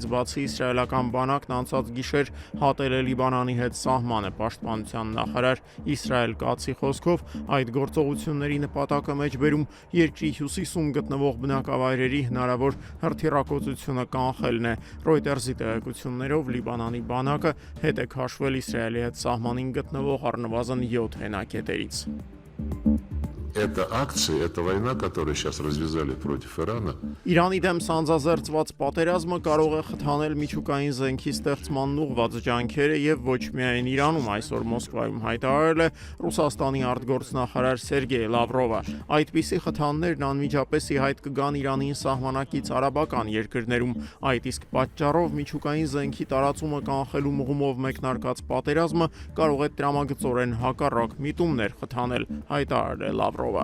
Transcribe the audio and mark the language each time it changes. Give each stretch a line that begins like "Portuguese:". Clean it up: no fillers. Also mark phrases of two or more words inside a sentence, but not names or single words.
Armenian: բացի իսրայելական բանակն անցած գիշեր հատել է Լիբանանի հետ սահմանը։ Պաշտպանության նախարար Իսրայել Կացի խոսքով այդ գործողությունների նպատակը մեջբերում երկրի հյուսիսում գտնվող բնակավայրերի հնարավոր հրթիռակոծությունը կանխելն է։ Reuters-ի տեղեկություններով Լիբանանի բանակը հետ է քաշվել Իսրայելի հետ սահմանին գտնվող առնվազն 7 հենակետերից։
Russian: Это акции, это война, которую сейчас развязали против Ирана.
Armenian: Իրանի դեմ սանձազերծված պատերազմը կարող է խթանել միջուկային զենքի ստեղծման ուղղված ջանքերը եւ ոչ միայն Իրանում, այսօր Մոսկվայում հայտարարել է Ռուսաստանի արտգործնախարար Սերգեյ Լավրովը։ Այդպիսի խթաններն անմիջապես ի հայտ կգան Իրանին սահմանակից արաբական երկրներում, այդ իսկ պատճառով միջուկային զենքի տարածումը կանխելու մղումով մեկնարկած պատերազմը կարող է տրամագծորեն հակառակ միտումներ խթանել, հայտարարել է Լավրովը։